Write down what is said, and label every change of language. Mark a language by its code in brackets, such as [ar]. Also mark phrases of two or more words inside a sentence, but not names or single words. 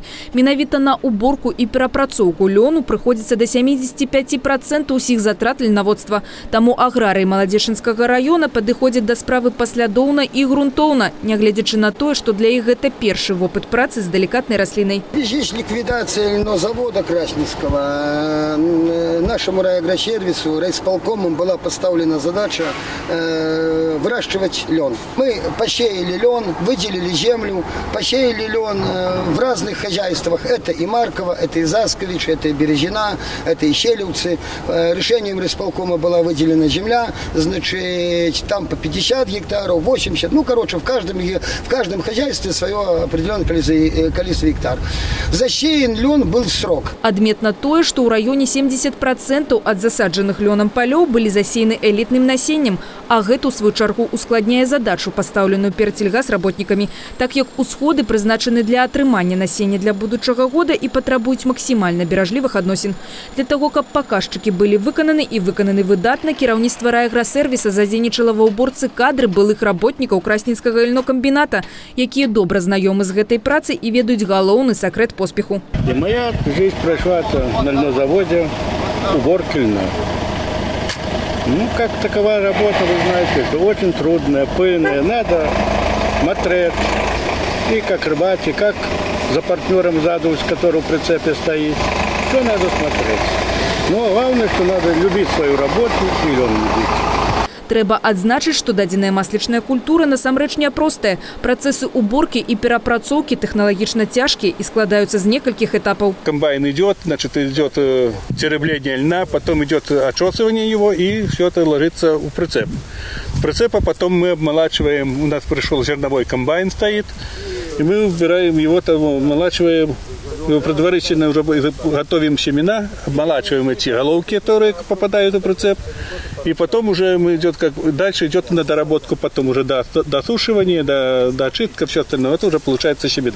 [be] Менавіта на уборку і перапрацоўку лёну прыходзіцца да 75% усіх затрат льнаводства. Таму аграрыі Маладзечынскага раёна падыходзяць да справы паслядоўна і грунтоўна, нягледзячы на тое, што для іх гэта першы вопыт працы з далікатнай раслінай. [ru] Здесь ликвидация льнозавода Красненского. Нашему райагросервису, райисполкомом была поставлена задача выращивать лен. Мы посеяли лен, выделили землю, посеяли лен в разных хозяйствах. Это и Марково, это и Заскович, это и Березина, это и Щелевцы. Решением райисполкома была выделена земля, значит, там по 50 гектаров, 80, ну, короче, в каждом хозяйстве свое определенное количество гектар. Засеян лен был в срок. [be] Адметна тое, што ў раёне 70% ад засаджаных лёнам палёў былі засеяны элітным насеннем, а гэта, у сваю чаргу, ускладняе задачу, пастаўленую перад сельгасработнікамі, так як усходы прызначаны для атрымання насення для будучага года і патрабуюць максімальна беражлівых адносін. Для таго, каб паказчыкі былі выкананы і выкананы выдатна, кіраўніцтва райаграсервіса задзейнічала ва ўборцы кадры былых работнікаў Красненскага льнокамбіната, якія добра знаёмы з гэтай працай і ведаюць галоўны сакрэт поспеху. [ru] И моя жизнь прошла на льнозаводе, уборки льна. Ну, как такова работа, вы знаете, это очень трудная, пыльная. Надо смотреть, и как рыбачить, как за партнером сзади, с которого в прицепе стоит. Все надо смотреть. Но главное, что надо любить свою работу и лен любить. [be] Трэба адзначыць, што дадзеная маслічная культура насамрэч няпростая. Працэсы уборкі і перапрацоўкі тэхналагічна цяжкія і складаюцца з некалькіх этапаў. [ru] Комбайн идет, значит, идет теребление льна, потом идет очесывание его, и все это ложится в прицеп. Прицепа потом мы обмолачиваем, у нас пришел зерновой комбайн стоит, и мы убираем его, там, обмолачиваем, предварительно уже готовим семена, обмолачиваем эти головки, которые попадают в прицеп, и потом уже мы дальше идет на доработку, потом уже до досушивания, до очистки, все остальное, это уже получается семена.